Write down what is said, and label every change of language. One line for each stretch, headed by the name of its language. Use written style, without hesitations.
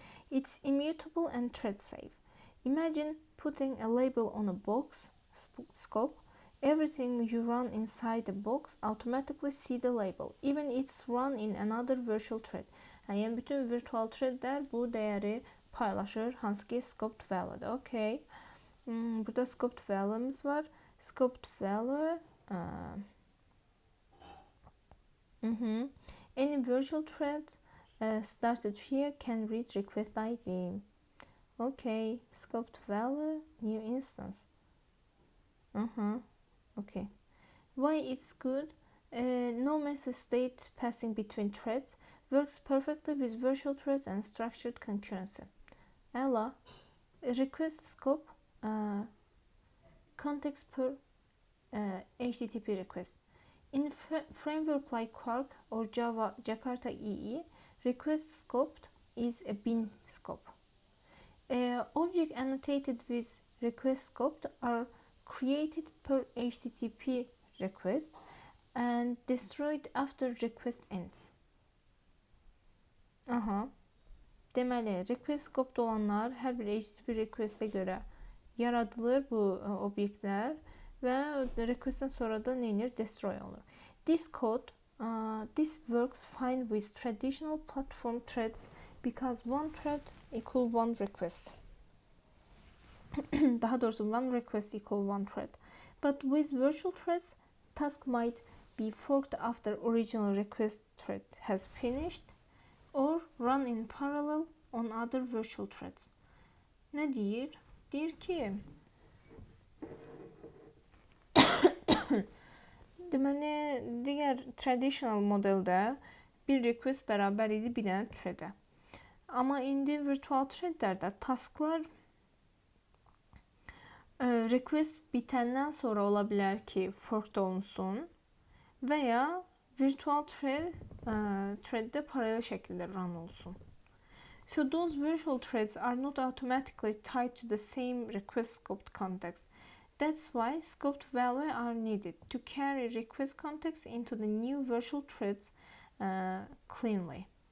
English: It's immutable and thread safe. Imagine putting a label on a box scope. Everything you run inside the box automatically see the label, even it's run in another virtual thread.
Azerbaijani: Yəni bütün virtual threadlər bu dəyəri paylaşır, hansı ki scoped value'dır. Okay. Burada scoped value'miz var.
English: Scoped value any virtual thread started here can read request ID. Okay. Scoped value new instance. Okay. Why it's good? No message state passing between threads. Works perfectly with virtual threads and structured concurrency. Ella, request scope, context per HTTP request. In framework like Quark or Java Jakarta EE, request scoped is a bin scope. Object annotated with request scoped are created per HTTP request and destroyed after request ends.
Azerbaijani: Deməli, request scoped olanlar hər bir HTTP request'e görə yaradılır bu obyektlər və request'dən sonra da nə edir? Destroy olur.
English: This code, this works fine with traditional platform threads because one thread equal one request.
Azerbaijani: Daha doğrusu
English: one request equal one thread. But with virtual threads, task might be forked after original request thread has finished or run in parallel on other virtual threads.
Azerbaijani: Ne deyir? Deyir ki deməli, digər traditional modeldə bir request bərabər idi bir dənə thread'ə. Amma indi virtual threadlərdə tasklar Request bitəndən sonra ola bilər ki, forked olunsun və ya virtual thread-də paralel şəkildə run olsun.
English: So those virtual threads are not automatically tied to the same request scoped context. That's why scoped value are needed to carry request context into the new virtual threads cleanly.